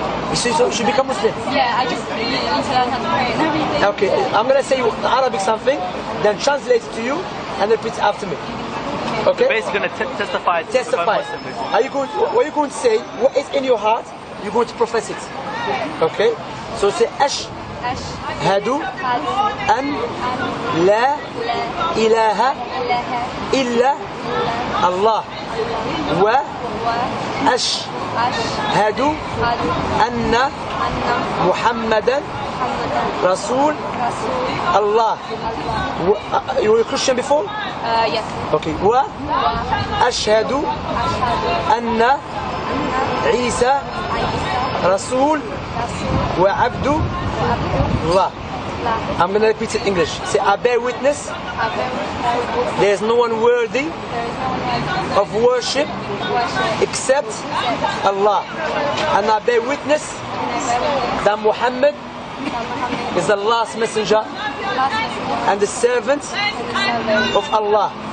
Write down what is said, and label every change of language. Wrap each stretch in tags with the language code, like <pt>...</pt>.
<en>You should become Muslim. Yeah, I just need to learn how to pray and everything. Okay, I'm going to say in Arabic something, then translate it to you and repeat it after me. Okay? You're basically going to testify. Testify. What are you going to say? What is in your heart? You're going to profess it. Okay? So say</en> <ar>أشهد أن لا إله إلا الله وأشهد أن محمدا رسول الله.</ar> <en>You were a Christian before? Yes. Okay.</en> <ar>وأشهد أن عيسى رسول وعبد الله.</ar> <en>I'm going to repeat it in English. Say, I bear witness there is no one worthy of worship except Allah. And I bear witness that Muhammad is the last messenger and the servant of Allah.</en>